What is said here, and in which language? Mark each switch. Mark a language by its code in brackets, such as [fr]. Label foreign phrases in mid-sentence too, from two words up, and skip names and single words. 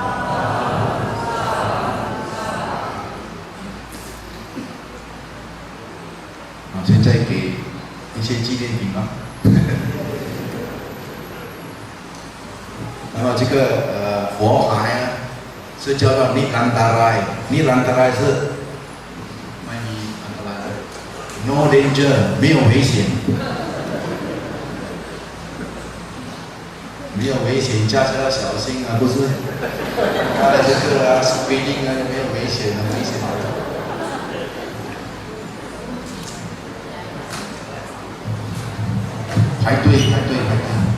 [zh] 现在给一些纪念品啊。那么这个佛牌啊，是叫做尼兰达赖，尼兰达赖是 [th] ไม่มีอันตราย ， [en] no danger， [zh] 没有危险，没有危险，驾车要小心啊，不是？他的这个speeding啊，没有危险，很危险的。排队，排队，排队。